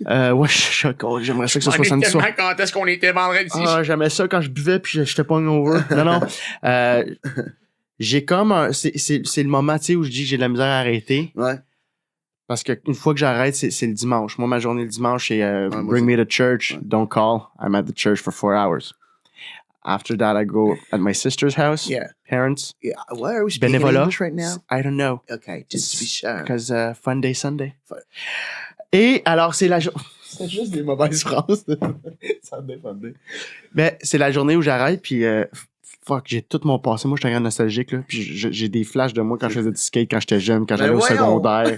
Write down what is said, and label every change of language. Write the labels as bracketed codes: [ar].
[fr] Ouais, j'aimerais ça que ce soit samedi soir. Quand est-ce qu'on était vendredi? Ah, j'aimais ça quand je buvais puis j'étais pas over. Non. J'ai comme c'est le moment, tu sais, où je dis que j'ai de la misère à arrêter. Ouais. Parce qu'une fois que j'arrête, c'est le dimanche. Moi, ma journée le dimanche, c'est [en] bring me to church, don't call. I'm at the church for 4 hours. After that, I go at my sister's house. Yeah. Parents. Yeah. Why are we speaking English right now? I don't know. Okay, just to be sure. Because fun day Sunday. [fr] Et alors, c'est la journée... C'est juste des mauvaises phrases. [en] Sunday, fun day. [fr] Ben, c'est la journée où j'arrête, puis... Fuck, j'ai tout mon passé. Moi, je suis un grand nostalgique, là. Puis j'ai des flashs de moi quand je faisais du skate, quand j'étais jeune, quand j'allais au secondaire.